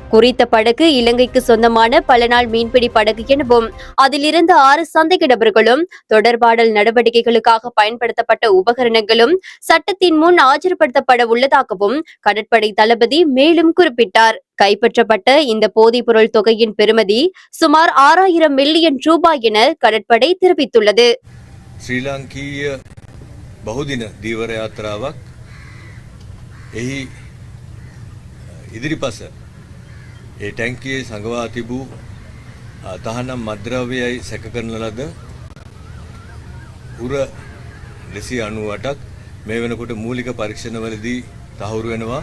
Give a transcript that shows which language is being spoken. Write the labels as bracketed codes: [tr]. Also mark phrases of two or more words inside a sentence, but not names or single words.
[ta] குறித்த படகு இலங்கைக்கு சொந்தமான பல நாள் மீன்பிடி படகு எனவும் அதிலிருந்து 6 சந்தேக நபர்களும் தொடர்பாடல் நடவடிக்கைகளுக்காக பயன்படுத்தப்பட்ட உபகரணங்களும் சட்டத்தின் முன் ஆஜர்படுத்தப்பட உள்ளதாகவும் கடற்படை தளபதி மேலும் குறிப்பிட்டார். கைப்பற்றப்பட்ட இந்த போதைப்பொருள் தொகையின் பெறுமதி சுமார் 6000 மில்லியன் ரூபாய் என கடற்படை தெரிவித்துள்ளது. [si] ශ්‍රීලංකීය බහුදින දීවර යාත්‍රාවක් එහි ඉදිරිපස ඒ ටැංකියේ සංගවා තිබූ තහනම් මද්‍රව්‍යයයි සැක කරන ලද උර 298ක් මේ වෙනකොට මූලික පරීක්ෂණවලදී තහවුරු වෙනවා.